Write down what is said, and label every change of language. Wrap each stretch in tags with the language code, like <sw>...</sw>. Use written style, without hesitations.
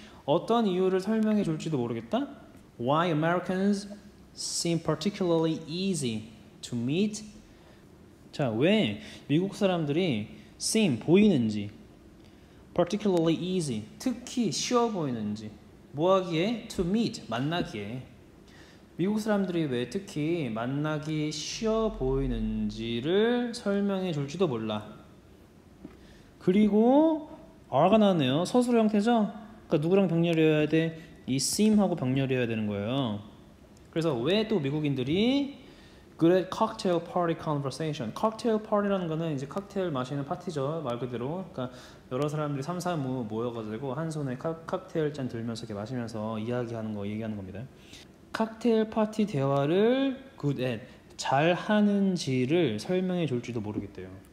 <ko>어떤 이유를 설명해 줄지도 모르겠다.</ko> <en>Why Americans seem particularly easy to meet.</en> <ko>자, 왜 미국 사람들이 seem 보이는지,</ko> <en>particularly easy</en> <ko>특히 쉬워 보이는지, 뭐하기에?</ko> <en>to meet</en> <ko>만나기에. 미국 사람들이 왜 특히 만나기 쉬워 보이는지를 설명해 줄지도 몰라. 그리고 R가 나왔네요. 서술어 형태죠? 그러니까 누구랑 병렬이어야 돼? 이 seem하고 병렬이어야 되는 거예요. 그래서 왜 또 미국인들이</ko> <en>good at cocktail party conversation.</en> <ko>cocktail party라는 거는 이제 칵테일 마시는 파티죠. 말 그대로. 그러니까 여러 사람들이 삼삼오오 모여가지고 한 손에 칵테일 잔 들면서 이렇게 마시면서 이야기하는 거 얘기하는 겁니다. 칵테일 파티 대화를</ko> <en>good at</en> <ko>잘 하는지를 설명해 줄지도 모르겠대요.</ko>